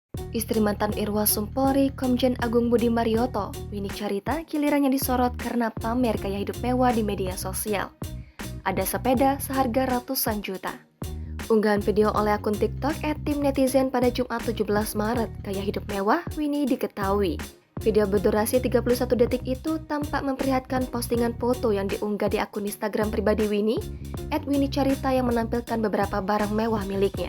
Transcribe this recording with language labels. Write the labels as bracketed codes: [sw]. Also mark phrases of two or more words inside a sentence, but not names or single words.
[id] Istri mantan Irwasum Polri, Komjen Agung Budi Marioto, Winnie Carita, gilirannya disorot karena pamer gaya hidup mewah di media sosial. Ada sepeda seharga ratusan juta. Unggahan video oleh akun TikTok @timnetizen pada Jumat 17 Maret, gaya hidup mewah Winnie diketahui. Video berdurasi 31 detik itu tampak memperlihatkan postingan foto yang diunggah di akun Instagram pribadi Winnie, @winniecarita yang menampilkan beberapa barang mewah miliknya.